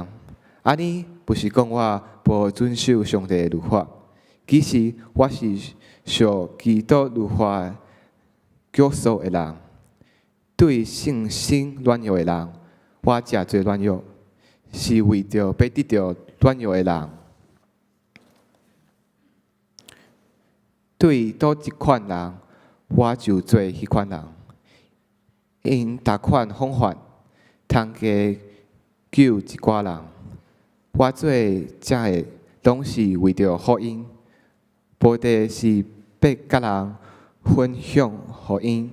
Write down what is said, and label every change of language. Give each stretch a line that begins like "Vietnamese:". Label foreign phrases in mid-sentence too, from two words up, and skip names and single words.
Min Nan Chinese: 安尼不是讲我无遵守上帝的律法，其实我是受基督律法约束的人。对信心软弱的人，我真做软弱，是为着要得到软弱的人。对倒一款人，我就做迄款人。因逐款方法，通加救一寡人。我做这个，拢是为着福音，目的是要甲人分享福音。